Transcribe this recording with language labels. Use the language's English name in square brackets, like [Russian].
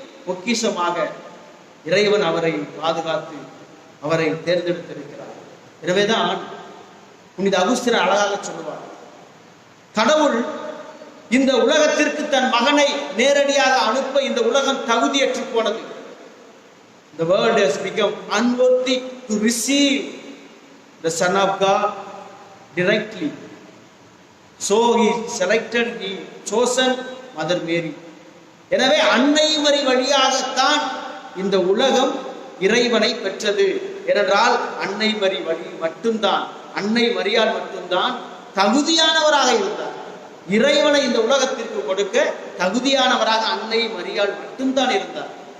[Tamil] பொக்கிஷமாக இறைவன் அவரை பாதுகாத்து அவரை தேர்ந்தெடுத்திருக்கிறார். எனவேதான் புனித அகுஸ்தினர் அழகாக சொல்லுவார், கடவுள் இந்த உலகத்திற்கு தன் மகனை நேரடியாக அனுப்ப இந்த உலகம் தகுதியற்று போனது. [English] The world has become unworthy to receive the Son of God directly. So he selected, he chosen Mother Mary. [Tamil] எனவே அன்னை மரி வழியாகத்தான் இந்த உலகம் இறைவனை பெற்றது. ஏனென்றால் அன்னை மரி வழி மட்டும்தான், அன்னை மரியாள் மட்டும்தான் தகுதியானவராக இருந்தார். இறைவனை இந்த உலகத்திற்கு கொடுக்க தகுதியானவராக அன்னை மரியாள் மட்டும்தான் இருந்தார்.